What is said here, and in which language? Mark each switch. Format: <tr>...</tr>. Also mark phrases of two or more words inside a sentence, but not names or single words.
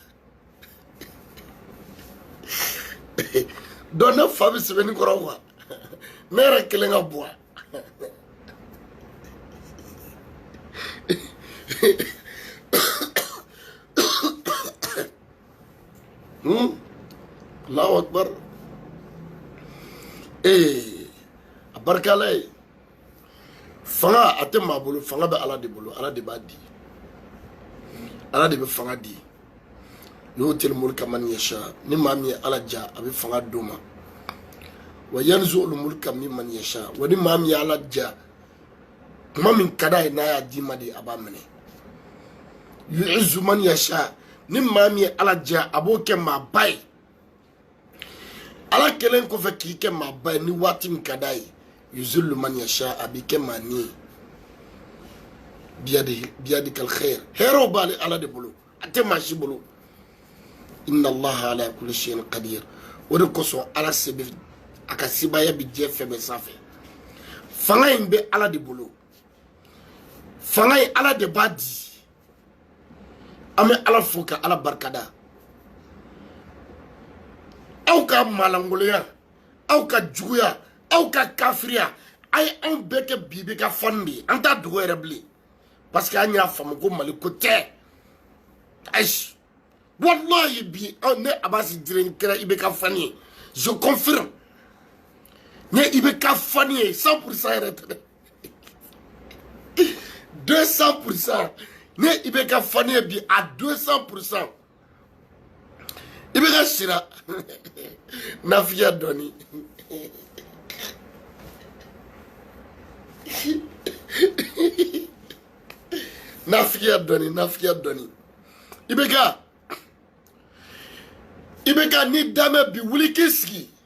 <bm>donc ne fa bɛ sɛbɛnni kɔrɔ quoi ne yɛrɛ kelen ka bɔ</bm> <ar>الله أكبر</ar> <bm>a barika Ala ye fanga a tɛ maa bolo fanga bɛ Ala de bolo Ala de b'a di Ala de bɛ fanga di</bm> <ar>يؤتي الملك من يشاء</ar> <bm>ni maa min ye Ala diya a bɛ fanga d'o ma</bm> <ar>وينزع الملك ممن يشاء</ar> <bm>wa ni maa min ye Ala diya kuma min ka d'a ye n'a y'a d'i ma de a b'a minɛ</bm> <ar>يعز من يشاء</ar> <bm>ni maa min ye Ala diya a b'o kɛ maa ba ye Ala kelen kɔfɛ k'i kɛ maa ba ye ni waati min ka d'a ye</bm> <ar>يذل من يشاء</ar> <bm>a b'i kɛ maa ni</bm> <ar>بيدك الخير</ar> <bm>hɛrɛw b'ale Ala de bolo a tɛ maa si bolo</bm> <ar>إن الله على كل شيء قدير</ar> <bm>o de kosɔn Ala se bɛ a ka sebaya bɛ diɲɛ fɛn bɛɛ sanfɛ fanga in bɛ Ala de bolo fanga in Ala de b'a di an bɛ Ala fo ka Ala barikada aw ka malangoloya aw ka juguya aw ka kafiriya a ye anw bɛɛ kɛ bibi ka fani de ye an t'a dogo yɛrɛ bilen</bm> <fr>parce que</fr> <bm>an y'a faamu ko Mali ko tɛ ayi wallahi bi ne Abasi Diren kɛra i bɛ ka fani ye</bm> <fr>je confirme</fr> <bm>ne i bɛ ka fani ye 100% yɛrɛ tɛ dɛ 200% ne i bɛ ka fani ye bi à 200% i bɛ ka sira nafiya dɔɔni nafigiya dɔɔni i bɛ ka ni dame bi wuli k'i sigi</bm>